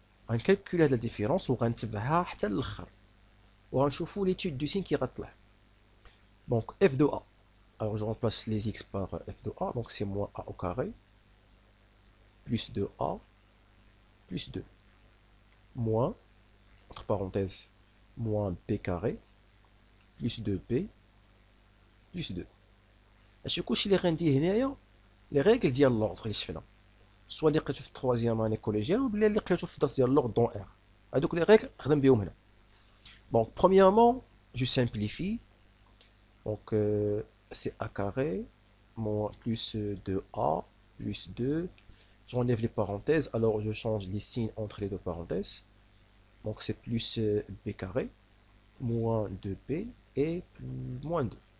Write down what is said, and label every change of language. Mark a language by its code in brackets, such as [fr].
[ar] غنكالكولي هاد la différence وغنتبعها حتى للآخر. وغنشوفو [fr] l'étude du signe qui [ar] غطلع. [fr] Donc f de A. Alors je remplace les x par f de A, donc c'est moins A au carré, plus 2A, plus 2, moins, entre parenthèses, moins B carré, plus 2B, plus 2. [ar] هادشي كلشي اللي غندير هنايا لي ريغل ديال لوردر اللي شفنا، سوا اللي لقيتو في التروازيام اني كوليجيال ولا اللي لقيتو في الدرس ديال لوردر دون ار. هادوك لي ريغل نخدم بهم هنا. [fr] Donc premièrement, je simplifie. Donc c'est A carré moins plus 2A plus 2. J'enlève les parenthèses, alors je change les signes entre les deux parenthèses. Donc c'est plus B carré moins 2B et moins 2.